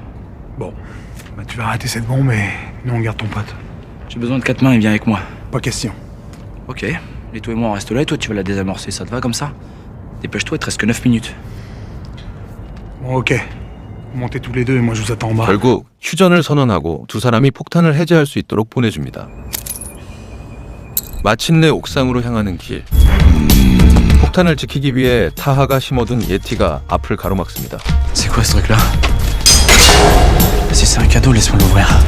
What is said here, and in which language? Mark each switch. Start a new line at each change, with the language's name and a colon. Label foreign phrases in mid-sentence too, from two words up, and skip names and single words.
French: Bon, bah tu vas arrêter cette bombe et nous on garde ton pote. J'ai besoin de 4 mains et viens avec moi. Pas question. Ok. Et toi et moi on reste là et toi tu vas la désamorcer, ça te va comme ça? Dépêche-toi, il te reste que 9 minutes. Bon, ok. Montez tous les deux et moi je vous attends en bas.
Korean: 결국 휴전을 선언하고 두 사람이 폭탄을 해제할 수 있도록 보내줍니다. 마침내 옥상으로 향하는 길. 폭탄을 지키기 위해 타하가 심어둔 예티가 앞을 가로막습니다.
French: C'est quoi ce truc là? Si c'est un cadeau, laisse-moi l'ouvrir.